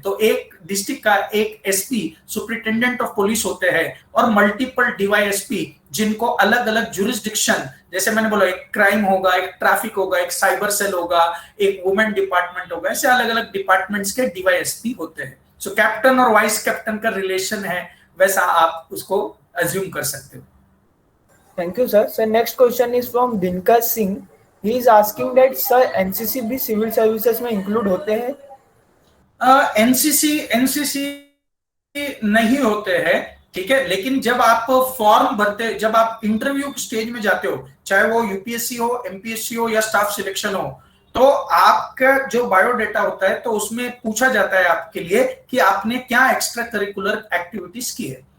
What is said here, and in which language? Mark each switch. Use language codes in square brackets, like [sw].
[hi] तो एक डिस्ट्रिक्ट का एक एसपी सुपरिटेंडेंट ऑफ पुलिस होते हैं और मल्टीपल डीवाईएसपी जिनको अलग अलग जुरिस्डिक्शन, जैसे मैंने बोला एक क्राइम होगा, एक ट्रैफिक होगा, एक साइबर सेल होगा, एक वुमेन डिपार्टमेंट होगा, ऐसे अलग अलग डिपार्टमेंट्स के डीवाईएसपी होते हैं। सो कैप्टन और वाइस कैप्टन का रिलेशन है, वैसा आप उसको अज्यूम कर सकते हो। [en] Thank you, sir. So next question is from Dinkar Singh. He is asking that sir [hi] NCC भी सिविल सर्विसेज में इंक्लूड होते हैं? एनसीसी नहीं होते हैं, ठीक है, लेकिन जब आप फॉर्म भरते, जब आप इंटरव्यू स्टेज में जाते हो, चाहे वो यूपीएससी हो, एमपीएससी हो या स्टाफ सिलेक्शन हो, तो आपका जो बायोडेटा होता है तो उसमें पूछा जाता है आपके लिए कि आपने क्या एक्स्ट्रा करिकुलर एक्टिविटीज की है।